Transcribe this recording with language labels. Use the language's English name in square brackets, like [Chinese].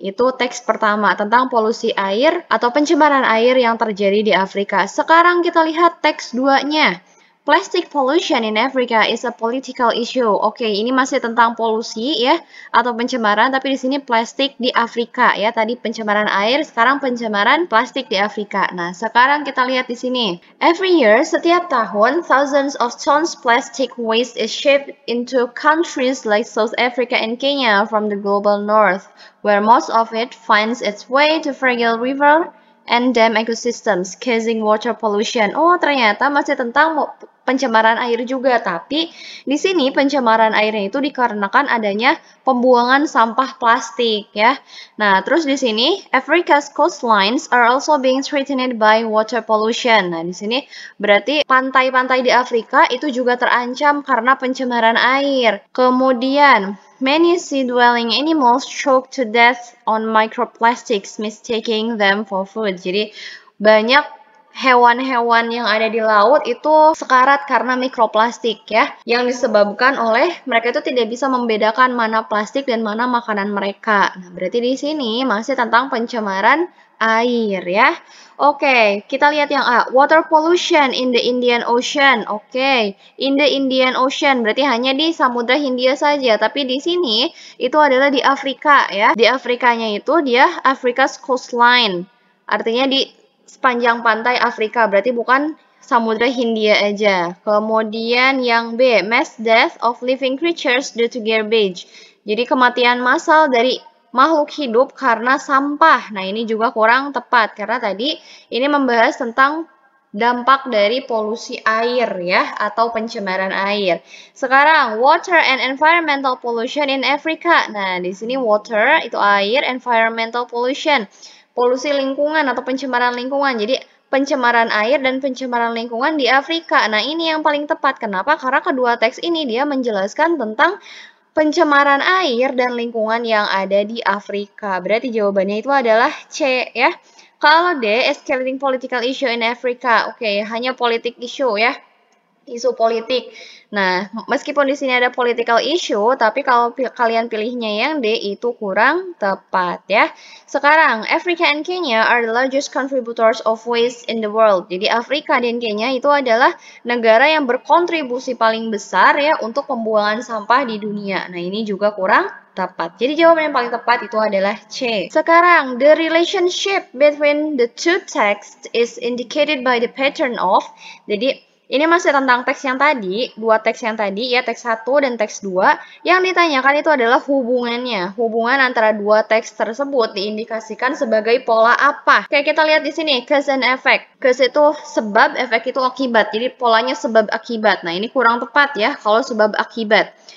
[Indonesian] Itu teks pertama tentang polusi air atau pencemaran air yang terjadi di Afrika. Sekarang kita lihat teks 2-nya. [English] Plastic pollution in Africa is a political issue. [Indonesian] Oke, ini masih tentang polusi ya atau pencemaran, tapi di sini plastik di Afrika ya. Tadi pencemaran air, sekarang pencemaran plastik di Afrika. Nah, sekarang kita lihat di sini. [English] Every year, [Indonesian] setiap tahun, [English] thousands of tons plastic waste is shipped into countries like South Africa and Kenya from the global north, where most of it finds its way to fragile river and dam ecosystems, causing water pollution. [Indonesian] Oh, ternyata masih tentang pencemaran air juga, tapi di sini pencemaran airnya itu dikarenakan adanya pembuangan sampah plastik ya. Nah, terus di sini [English] Africa's coastlines are also being threatened by water pollution. [Indonesian] Nah, di sini berarti pantai-pantai di Afrika itu juga terancam karena pencemaran air. Kemudian [English] many sea-dwelling animals choke to death on microplastics, mistaking them for food. [Indonesian] Jadi banyak hewan-hewan yang ada di laut itu sekarat karena mikroplastik ya, yang disebabkan oleh mereka itu tidak bisa membedakan mana plastik dan mana makanan mereka. Nah, berarti di sini masih tentang pencemaran air ya. Oke, kita lihat yang A. [English] Water pollution in the Indian Ocean. [Indonesian] Oke, [English] in the Indian Ocean [Indonesian] berarti hanya di Samudra Hindia saja. Tapi di sini itu adalah di Afrika ya. Di Afrikanya itu dia Africa's coastline. Artinya di sepanjang pantai Afrika, berarti bukan Samudra Hindia aja. Kemudian yang B, [English] mass death of living creatures due to garbage. [Indonesian] Jadi kematian massal dari makhluk hidup karena sampah. Nah, ini juga kurang tepat karena tadi ini membahas tentang dampak dari polusi air ya atau pencemaran air. Sekarang [English] water and environmental pollution in Africa. [Indonesian] Nah, di sini water itu air, environmental pollution polusi lingkungan atau pencemaran lingkungan. Jadi pencemaran air dan pencemaran lingkungan di Afrika. Nah, ini yang paling tepat. Kenapa? Karena kedua teks ini dia menjelaskan tentang pencemaran air dan lingkungan yang ada di Afrika. Berarti jawabannya itu adalah C ya. Kalau D, [English] escalating political issue in Africa. [Indonesian] Oke, hanya politik issue ya. Isu politik. Nah, meskipun di sini ada political issue, tapi kalau kalian pilihnya yang D itu kurang tepat ya. Sekarang, [English] Africa and Kenya are the largest contributors of waste in the world. [Indonesian] Jadi Afrika dan Kenya itu adalah negara yang berkontribusi paling besar ya untuk pembuangan sampah di dunia. Nah, ini juga kurang tepat. Jadi jawaban yang paling tepat itu adalah C. [English] Sekarang, the relationship between the two texts is indicated by the pattern of. [Indonesian] Jadi Ini masih tentang teks yang tadi, dua teks yang tadi ya, teks 1 dan teks 2. Yang ditanyakan itu adalah hubungannya. Hubungan antara dua teks tersebut diindikasikan sebagai pola apa? Oke, kita lihat di sini, cause and effect. Cause itu sebab, efek itu akibat. Jadi polanya sebab akibat. Nah, ini kurang tepat ya kalau sebab akibat.